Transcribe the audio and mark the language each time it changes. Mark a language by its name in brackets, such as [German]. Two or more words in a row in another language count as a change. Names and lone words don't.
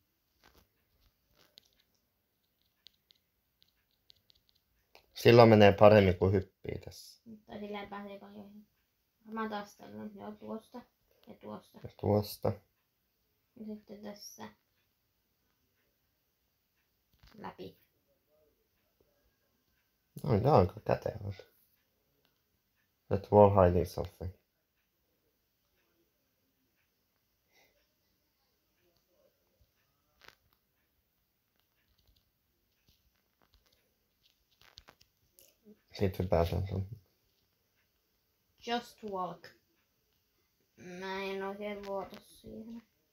[Finnish] Silloin menee paremmin kuin hyppii tässä. Tai silleen pääsee paljon hyvin. Varmaan taas tällöin. Joo, tuosta. Ja tuosta. Ja tuosta. Ja sitten tässä. Läpi. No, nää on aika kätevät. [English] That wall hiding something. [Finnish] Sitten pääsen tonne. [English] Just walk. [Finnish] Mä en oikein luota siihen.